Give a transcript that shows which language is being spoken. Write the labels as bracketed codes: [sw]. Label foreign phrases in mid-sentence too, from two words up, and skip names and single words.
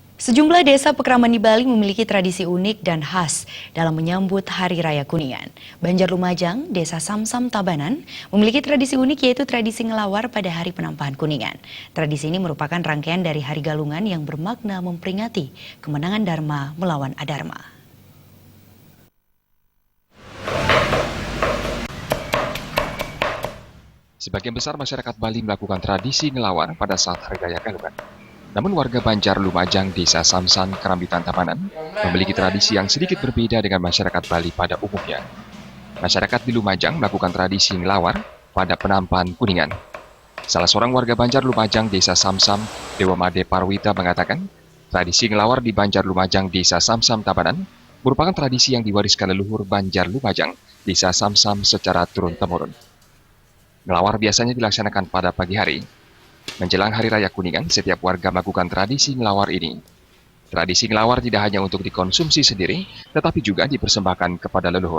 [id] Sejumlah desa Pekraman di Bali memiliki tradisi unik dan khas dalam menyambut Hari Raya Kuningan. Banjar Lumajang, Desa Samsam Tabanan, memiliki tradisi unik yaitu tradisi ngelawar pada Hari Penampahan Kuningan. Tradisi ini merupakan rangkaian dari Hari Galungan yang bermakna memperingati kemenangan Dharma melawan Adharma. Sebagian besar masyarakat Bali melakukan tradisi ngelawar pada saat Hari Raya Galungan. Namun warga Banjar Lumajang, Desa Samsan, Kerambitan Tabanan, memiliki tradisi yang sedikit berbeda dengan masyarakat Bali pada umumnya. Masyarakat di Lumajang melakukan tradisi ngelawar pada Penampahan Kuningan. Salah seorang warga Banjar Lumajang, Desa Samsam, Dewa Made Parwita mengatakan, tradisi ngelawar di Banjar Lumajang, Desa Samsam Tabanan merupakan tradisi yang diwariskan leluhur Banjar Lumajang, Desa Samsam secara turun-temurun. Ngelawar biasanya dilaksanakan pada pagi hari. Menjelang Hari Raya Kuningan, setiap warga melakukan tradisi ngelawar ini. Tradisi ngelawar tidak hanya untuk dikonsumsi sendiri, tetapi juga dipersembahkan kepada leluhur.